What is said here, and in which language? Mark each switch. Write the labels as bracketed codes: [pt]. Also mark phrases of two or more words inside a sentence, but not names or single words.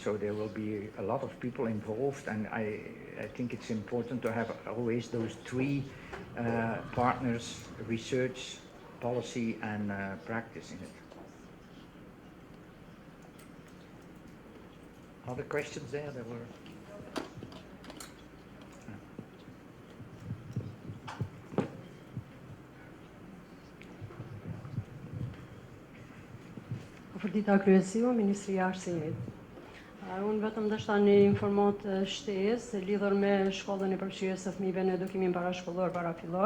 [en] So there will be a lot of people involved, and I think it's important to have always those three partners: research, policy, and practice in it. Other questions there? There were. [sq] Përfërdita kryesiu, Ministria e Arsimit. Unë vetëm dështa një informat shtesë lidhur me shkollën e përfshirjes së fëmijëve në edukimin parashkollor parafillor.